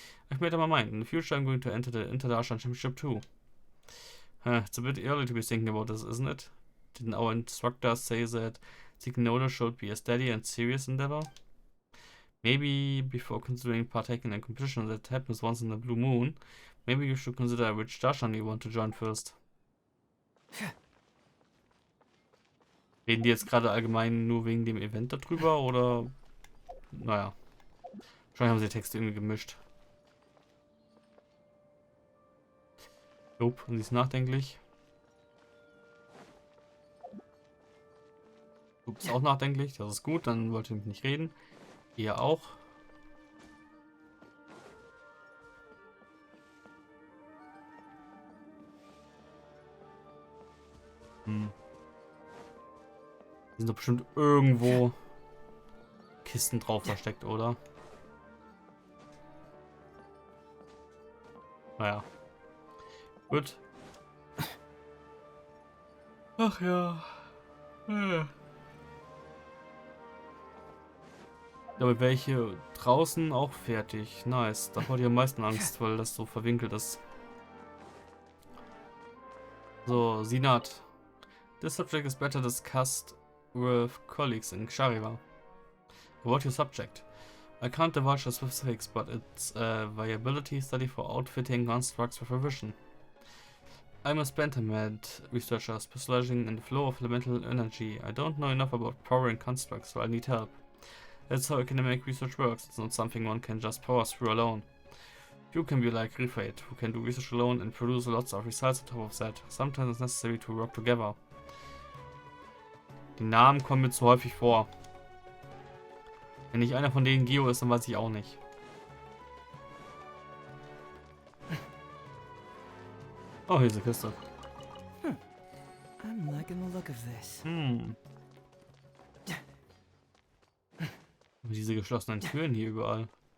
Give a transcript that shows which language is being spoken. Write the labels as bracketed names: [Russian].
[English] I've made up my mind. In the future, I'm going to enter the Inter-Darshan Championship too. It's a bit early to be thinking about this, isn't it? Didn't our instructors say that seeking knowledge should be a steady and serious endeavor? Maybe before considering partaking in a competition that happens once in a blue moon, maybe you should consider which Darshan you want to join first. [German] Reden die jetzt gerade allgemein nur wegen dem Event darüber oder? Naja. Wahrscheinlich haben sie die Texte irgendwie gemischt. Jupp, und sie ist nachdenklich. Du bist auch nachdenklich, das ist gut, dann wollte ich mit nicht reden. Ihr auch. Sind doch bestimmt irgendwo Kisten drauf versteckt, oder? Naja. Gut. Ach ja. Damit wäre ich hier draußen auch fertig. Nice. Da hatte ich am meisten Angst, weil das so verwinkelt ist. So, Sinat. [English] This subject is better discussed with colleagues in Shariva. About your subject. I can't divulge the specifics, but it's a viability study for outfitting constructs with a vision. I'm a Spentermed researcher specializing in the flow of elemental energy. I don't know enough about powering constructs, so I need help. That's how academic research works. It's not something one can just power through alone. You can be like Rifate, who can do research alone and produce lots of results on top of that. Sometimes it's necessary to work together. [German] Die Namen kommen mir zu häufig vor. Wenn nicht einer von denen Geo ist, dann weiß ich auch nicht. Oh, hier ist eine Kiste. [English] I'm liking the look of this. [German] Diese geschlossenen Türen hier überall.